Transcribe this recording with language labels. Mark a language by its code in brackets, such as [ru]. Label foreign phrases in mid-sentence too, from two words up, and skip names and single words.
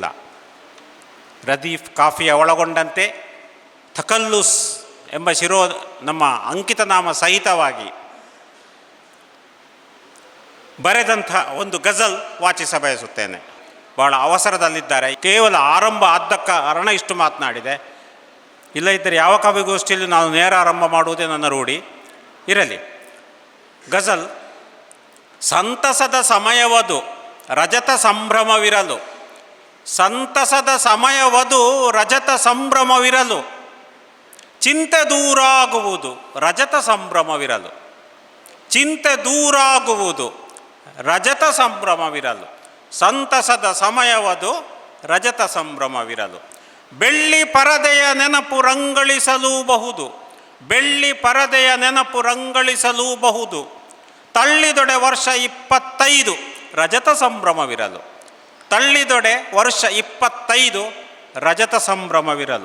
[kn] ರದೀಫ್ ಕಾಫಿಯ ಒಳಗೊಂಡಂತೆ ತಕಲ್ಲುಸ್ ಎಂಬ ನಮ್ಮ ಅಂಕಿತನಾಮ ಸಹಿತವಾಗಿ ಬರೆದಂಥ ಒಂದು ಗಜಲ್ ವಾಚಿಸ ಬಯಸುತ್ತೇನೆ. ಭಾಳ ಅವಸರದಲ್ಲಿದ್ದಾರೆ. ಕೇವಲ ಆರಂಭ ಆದ ಕಾರಣ ಇಷ್ಟು ಮಾತನಾಡಿದೆ. ಇಲ್ಲದಿದ್ದರೆ ಯಾವ ಕವಿಗೋಷ್ಠಿಯಲ್ಲಿ ನಾನು ನೇರ ಆರಂಭ ಮಾಡುವುದೇ ನನ್ನ ರೂಢಿ. ಇರಲಿ. ಗಜಲ್. ಸಂತಸದ ಸಮಯವದು ರಜತ ಸಂಭ್ರಮವಿರಲು, ಸಂತಸದ ಸಮಯವದು ರಜತ ಸಂಭ್ರಮವಿರಲು, ಚಿಂತೆ ದೂರಾಗುವುದು ರಜತ ಸಂಭ್ರಮವಿರಲು, ಚಿಂತೆ ದೂರಾಗುವುದು ರಜತ ಸಂಭ್ರಮವಿರಲು, ಸಂತಸದ ಸಮಯವದು ರಜತ ಸಂಭ್ರಮವಿರಲು, ಬೆಳ್ಳಿ ಪರದೆಯ ನೆನಪು ರಂಗಳಿಸಲೂಬಹುದು, ಬೆಳ್ಳಿ ಪರದೆಯ ನೆನಪು ರಂಗಳಿಸಲೂಬಹುದು, ತಳ್ಳಿದೊಡೆ ವರ್ಷ 25 ರಜತ ಸಂಭ್ರಮವಿರಲು, ತಳ್ಳಿದೊಡೆ ವರ್ಷ 25 ರಜತ ಸಂಭ್ರಮವಿರಲು.